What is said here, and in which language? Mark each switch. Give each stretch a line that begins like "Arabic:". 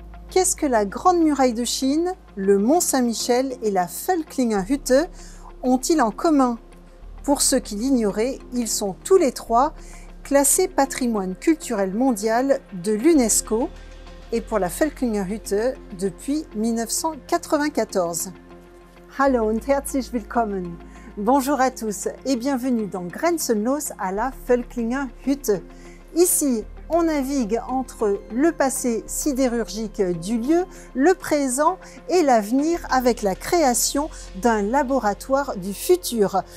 French: Qu'est-ce que la Grande Muraille de Chine, le Mont Saint-Michel et la Völklingerhütte ont-ils en commun? Pour ceux qui l'ignoraient, ils sont tous les trois classés patrimoine culturel mondial de l'UNESCO et pour la Völklingerhütte depuis 1994.
German: Hallo und herzlich willkommen.
French: Bonjour à tous et bienvenue dans Grenzenlos à la Völklingerhütte. Ici, on navigue entre le passé sidérurgique du lieu, le présent et l'avenir avec la création d'un laboratoire du futur.